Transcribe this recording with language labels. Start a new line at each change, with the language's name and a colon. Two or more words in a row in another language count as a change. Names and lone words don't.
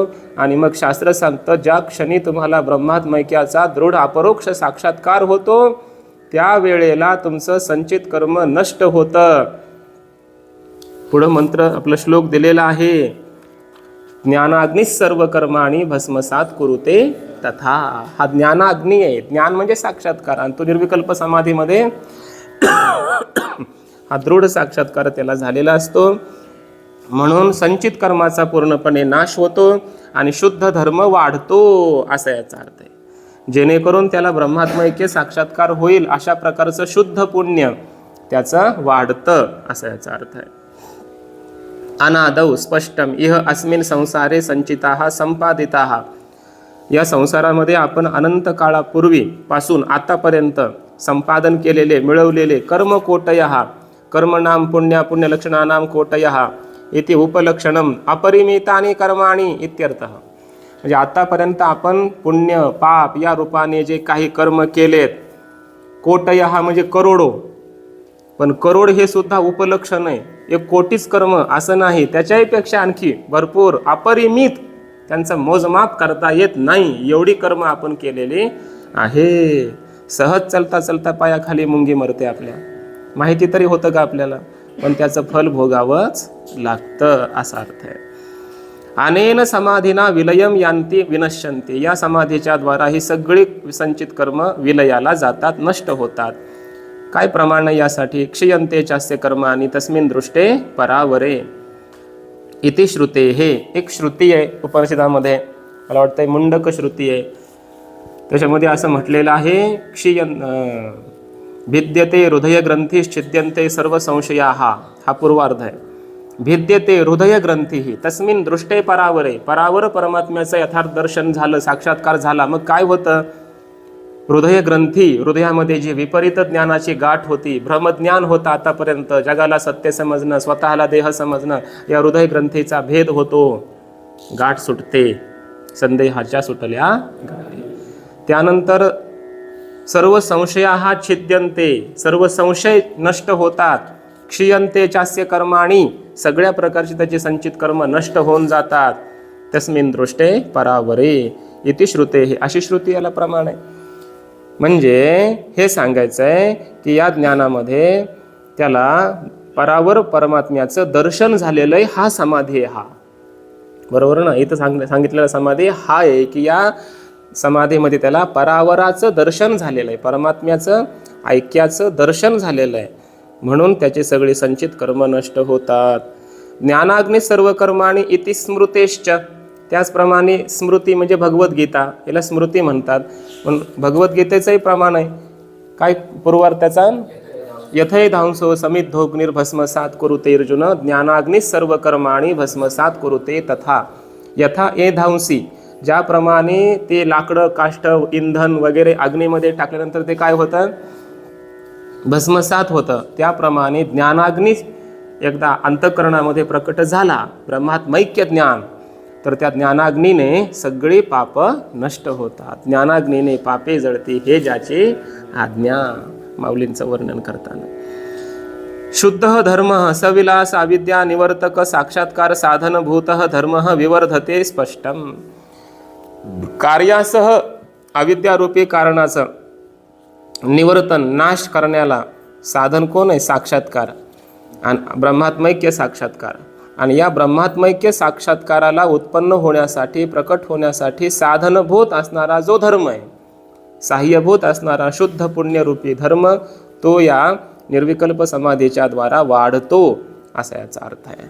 Marathi: आणि मग शास्त्र सांगतं, ज्या क्षणी तुम्हाला ब्रह्मात्मैक्याचा दृढ अपरोक्ष साक्षात्कार होतो त्यावेळेला तुमचं संचित कर्म नष्ट होतं. पुढं मंत्र आपला श्लोक दिलेला आहे,
Sanskrit: ज्ञानाग्नी सर्व कर्माणी भस्मसात कुरुते तथा.
Marathi: हा ज्ञानाग्नी आहे, ज्ञान म्हणजे साक्षात्कार. आणि तो निर्विकल्प समाधीमध्ये हा दृढ साक्षात्कार त्याला झालेला असतो. म्हणून संचित कर्माचा पूर्णपणे नाश होतो आणि शुद्ध धर्म वाढतो, असा याचा अर्थ आहे. जेणेकरून त्याला ब्रह्मात्मैक्य साक्षात्कार होईल अशा प्रकारचं शुद्ध पुण्य त्याचं वाढतं, असा याचा अर्थ आहे.
Sanskrit: अनादौ स्पष्टम इह अस्मिन् संसारे संचिताः संपादिताः.
Marathi: या संसारामध्ये आपण अनंत काळापूर्वी पासून आतापर्यंत संपादन केलेले, मिळवलेले
Sanskrit: कर्म कोटयः, कर्मणाम पुण्य पुण्यलक्षणानाम कोटयः इति उपलक्षणम अपरिमितानि कर्माणि इत्यर्थः.
Marathi: म्हणजे आतापर्यंत आपण पुण्य पाप या रूपाने जे काही कर्म केलेत, कोटयः म्हणजे करोडो, पण करोड हे सुद्धा उपलक्षण आहे. 1 कोटीच कर्म असं नाही, त्याच्यापेक्षा आणखी भरपूर अपरिमित, त्यांचं मोजमाप करता येत नाही एवढी कर्म आपण केलेली आहे. सहज चलता चलता पायाखाली मुंगी मरते, आपल्या माहिती तरी होतं का आपल्याला, पण त्याचं फल भोगावंच लागतं, असा अर्थ आहे.
Sanskrit: अनेन समाधीना विलयम यान्ति विनश्यन्ति.
Marathi: या समाधीच्या द्वारा ही सगळी संचित कर्म विलयाला जातात, नष्ट होतात. काय प्रमाण यासाठी,
Sanskrit: क्षीयन्ते चास्य कर्माणि तस्मिन् दृष्टे परावरे इति श्रुते.
Marathi: हे एक श्रुती आहे उपनिषदामध्ये, मला वाटतंय मुंडक श्रुती आहे. त्याच्यामध्ये असं म्हटलेलं आहे,
Sanskrit: भिद्यते हृदय ग्रंथीश्छिद्यन्ते सर्व संशयाः.
Marathi: हा पूर्वार्ध आहे.
Sanskrit: भिद्यते हृदय ग्रंथी तस्मिन् दृष्टे परावरे.
Marathi: परावर परमात्म्याचं यथार्थ दर्शन झालं, साक्षात्कार झाला, मग काय होतं, हृदय ग्रंथी, हृदयामध्ये जी विपरीत ज्ञानाची गाठ होती, भ्रमज्ञान होता आतापर्यंत, जगाला सत्य समजणं, स्वतःला देह समजणं, या हृदय ग्रंथीचा भेद होतो, गाठ सुटते, संदेहाच्या सुटल्या गाठी. त्यानंतर
Sanskrit: सर्व संशयाः छिद्यन्ते,
Marathi: सर्व संशय नष्ट होतात.
Sanskrit: क्षीयन्ते चास्य कर्माणि,
Marathi: सगळ्या प्रकारची त्याची संचित कर्म नष्ट होऊन जातात.
Sanskrit: तस्मिन् दृष्टे परावरे इति श्रुते.
Marathi: अशी श्रुती याला प्रमाण आहे. म्हणजे हे सांगायचं आहे की या ज्ञानामध्ये त्याला परावर परमात्म्याचं दर्शन झालेलं आहे, हा समाधी आहे. हा बरोबर ना. इथं सांगितलेला समाधी हा आहे की या समाधीमध्ये त्याला परावराचं दर्शन झालेलं आहे, परमात्म्याचं ऐक्याचं दर्शन झालेलं आहे, म्हणून त्याचे सगळे संचित कर्म नष्ट होतात.
Sanskrit: ज्ञानाग्नी सर्व कर्माणी इति स्मृतेश्च.
Marathi: त्याचप्रमाणे स्मृती म्हणजे भगवद्गीता, याला स्मृती म्हणतात. पण भगवद्गीतेचंही प्रमाण आहे काय पूर्वार्थाचा,
Sanskrit: यथै धांसो समिद्धोग्निर्भस्मसात कुरुते अर्जुन ज्ञानाग्नी सर्व कर्माणी भस्मसात कुरुते तथा. यथा ए धांसी,
Marathi: ज्याप्रमाणे ते लाकडं काष्ट इंधन वगैरे अग्नीमध्ये टाकल्यानंतर ते काय होतं, भस्मसात होतं, त्याप्रमाणे ज्ञानाग्नी एकदा अंतःकरणामध्ये प्रकट झाला, ब्रह्मात्मैक्य ज्ञान, तर त्या ज्ञानाग्नीने सगळी पाप नष्ट होतात. ज्ञानाग्नीने पापे जळते हे ज्याचे आज्ञा, माऊलींचं वर्णन करताना.
Sanskrit: शुद्ध धर्म सविलास अविद्या निवर्तक साक्षात्कार साधनभूत धर्म विवर्धते स्पष्टम.
Marathi: कार्यासह अविद्यारूपी कारणाचं निवर्तन नाश करण्याला साधन कोण आहे, साक्षात्कार आणि ब्रह्मात्मैक्य साक्षात्कार. आणि या ब्रह्मात्मैक्य साक्षात्काराला उत्पन्न होण्यासाठी प्रकट होण्यासाठी साधनभूत असणारा जो धर्म आहे, साह्यभूत असणारा शुद्ध पुण्यरूपी धर्म, तो या निर्विकल्प समाधीच्या द्वारा वाढतो, असा याचा अर्थ आहे.